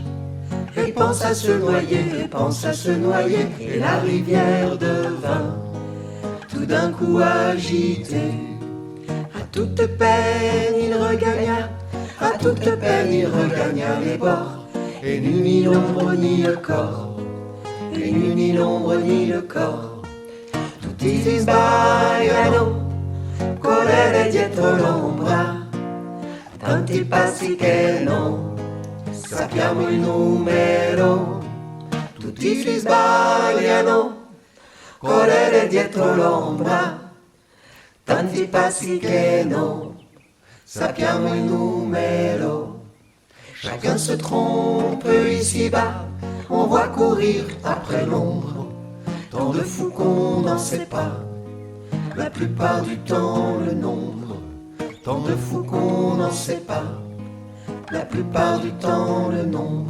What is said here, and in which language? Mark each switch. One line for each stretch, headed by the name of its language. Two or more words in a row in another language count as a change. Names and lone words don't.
French: Elle pense à se noyer, elle pense à se noyer, et la rivière devint tout d'un coup agitée. À toute peine il regagna, à toute peine il regagna les bords, et n'eut ni l'ombre ni le corps, et n'eut ni l'ombre ni le corps.
Italian: Tutti si sbagliano, correre dietro l'ombra, tanti passi che non sappiamo il numero. Tutti si sbagliano, correre dietro l'ombra, tanti passi che non sappiamo il numero.
French: Chacun se trompe ici-bas, on voit courir après l'ombre tant de fous qu'on n'en sait pas, la plupart du temps le nombre. Tant de fous qu'on n'en sait pas, la plupart du temps le nombre.